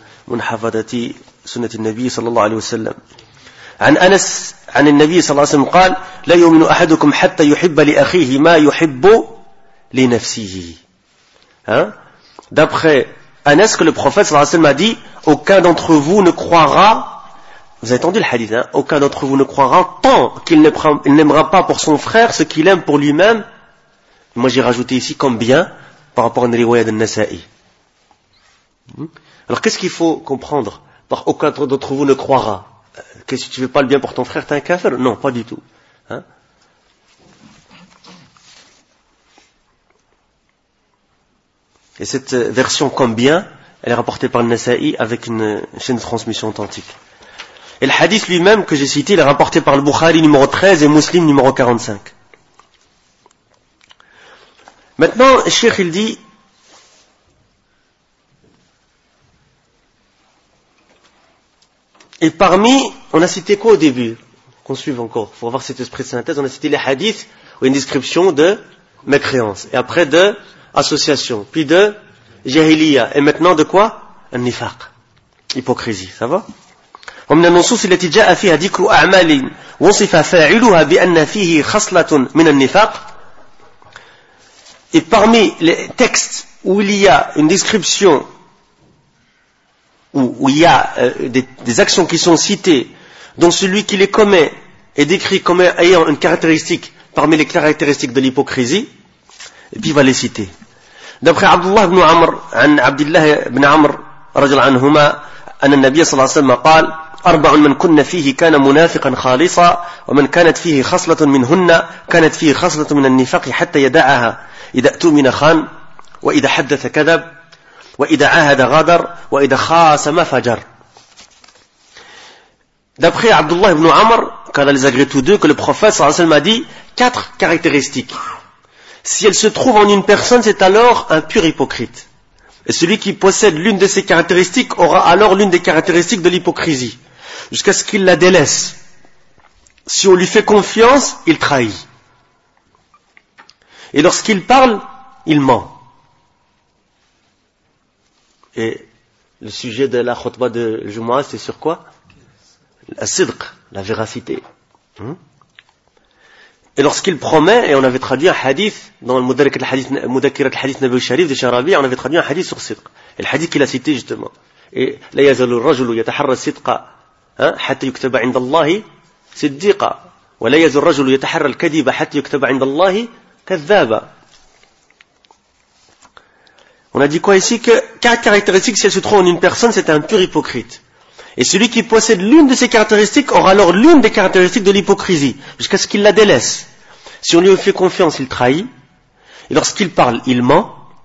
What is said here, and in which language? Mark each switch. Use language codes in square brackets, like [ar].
[ar] من حفظة سنة النبي صلى الله عليه وسلم عن أنس عن النبي صلى الله عليه وسلم قال لا يؤمن أحدكم حتى يحب لأخيه ما يحب لنفسه [fr] d'après Anas que le prophète صلى الله عليه وسلم a dit aucun d'entre vous ne croira, vous avez entendu le hadith hein? Aucun d'entre vous ne croira tant qu'il n'aimera pas pour son frère ce qu'il aime pour lui-même. Moi j'ai rajouté ici comme bien par rapport à une riwaya de Nasa'i. Alors, qu'est-ce qu'il faut comprendre par aucun d'entre vous ne croira? Que si tu veux pas le bien pour ton frère, t'es un kafir? Non, pas du tout. Hein? Et cette version comme bien, elle est rapportée par le Nasa'i avec une chaîne de transmission authentique. Et le hadith lui-même que j'ai cité, il est rapporté par le Bukhari numéro 13 et Muslim numéro 45. Maintenant, le cheikh, il dit, et parmi, on a cité quoi au début? Qu'on suive encore, pour avoir cet esprit de synthèse, on a cité les hadiths, ou une description de mécréance, et après de association, puis de jahiliya, et maintenant de quoi? Un nifaq, hypocrisie, ça va? [ar] ومن النصوص التي جاء فيها ذكر أعمال وصف فاعلها بأن فيه خصلة من النفاق. [fr] Et parmi les textes où il y a une description, où il y a des actions qui sont citées, dont celui qui les commet est décrit comme ayant une caractéristique parmi les caractéristiques de l'hypocrisie, et puis il va les citer. [ar] D'après Abdullah ibn Amr, عن عبد الله بن عمر رجل عنهما, أن النبي صلى الله عليه وسلم قال أربع من كنا فيه كان منافقا خالصا ومن كانت فيه خصلة منهن كانت فيه خصلة من النفاق حتى يدعها إذا أؤتمن خان وإذا حدث كذب وإذا عاهد غدر وإذا خاصم فجر. [fr] D'après Abdullah ibn Amr, car les agrés tous deux, que le prophète sallallahu alayhi wa sallam a dit, quatre caractéristiques. Si elles se trouvent en une personne, c'est alors un pur hypocrite. Et celui qui possède l'une de ces caractéristiques aura alors l'une des caractéristiques de l'hypocrisie, jusqu'à ce qu'il la délaisse. Si on lui fait confiance, il trahit. Et lorsqu'il parle, il ment. Et le sujet de la khutbah de Jumu'ah, c'est sur quoi? La sidq, la véracité. Et lorsqu'il promet, et on avait traduit un hadith, dans le Mudakirat al-Hadith Nabi al-Sharif de Sharabi, on avait traduit un hadith sur sidq. Et le hadith qu'il a cité justement. [ar] Et la yazalu rajulu yataharra sidqa. حتى يكتب عند الله صديقا ولا يزال الرجل يتحرى الكذب حتى يكتب عند الله كذابا. [fr] On a dit quoi ici? Que quatre caractéristiques, si elles se trouvent en une personne, c'est un pur hypocrite. Et celui qui possède l'une de ces caractéristiques aura alors l'une des caractéristiques de l'hypocrisie, jusqu'à ce qu'il la délaisse. Si on lui fait confiance, il trahit. Et lorsqu'il parle, il ment.